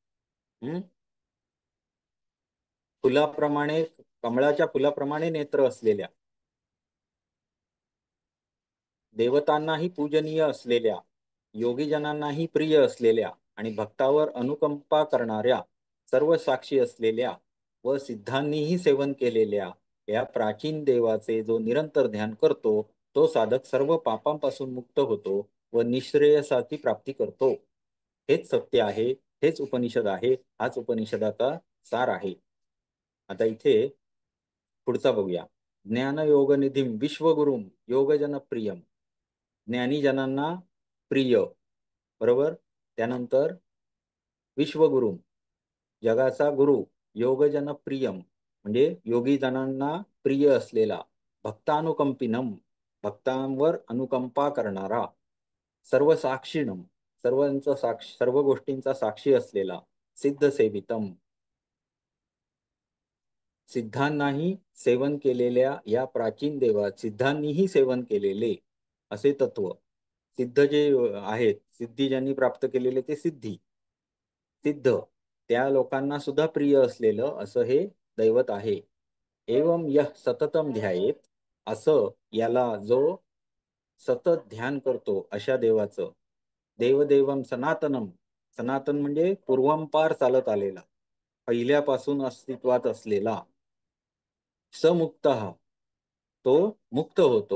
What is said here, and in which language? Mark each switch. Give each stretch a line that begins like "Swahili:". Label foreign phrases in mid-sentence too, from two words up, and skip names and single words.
Marathi: फुलाप्रमाणे, कमळाच्या फुलाप्रमाणे नेत्र असलेल्या, देवतांनाही पूजनीय असलेल्या, योगीजनांनाही प्रिय असलेल्या आणि भक्तावर अनुकंपा करणाऱ्या, सर्व साक्षी असलेल्या व सिद्धांनीही सेवन केलेल्या या प्राचीन देवाचे जो निरंतर ध्यान करतो, तो साधक सर्व पापांपासून मुक्त होतो व निःश्रेयसाची प्राप्ती करतो. हेच सत्य आहे, हेच उपनिषद आहे, हाच उपनिषदाचा सार आहे. आता इथे पुढचा बघूया.
Sanskrit: ज्ञानयोगनिधीम विश्वगुरुम योगजन प्रियम,
Marathi: ज्ञानीजनांना प्रिय, बरोबर. त्यानंतर विश्वगुरु, जगाचा गुरु,
Sanskrit: योगजन प्रियम
Marathi: म्हणजे योगी जनांना प्रिय असलेला, भक्तानुकंपिनम भक्तांवर अनुकंपा करणारा,
Sanskrit: सर्व साक्षीणम
Marathi: सर्वांचा साक्ष, सर्व गोष्टींचा साक्षी असलेला,
Sanskrit: सिद्ध सेवितम
Marathi: सिद्धांनाही सेवन केलेल्या या प्राचीन देवा, सिद्धांनीही सेवन केलेले असे तत्व. सिद्ध जे आहेत, सिद्धी ज्यांनी प्राप्त केलेले ते सिद्धी, सिद्ध त्या लोकांना सुद्धा प्रिय असलेलं असं हे दैवत आहे.
Sanskrit: एवं यह सततम ध्यायेत,
Marathi: असं याला जो सतत ध्यान करतो अशा देवाचं.
Sanskrit: देवदेवम सनातनम,
Marathi: सनातन म्हणजे पूर्वंपार चालत आलेला, पहिल्यापासून अस्तित्वात असलेला. समुक्त, तो मुक्त होतो.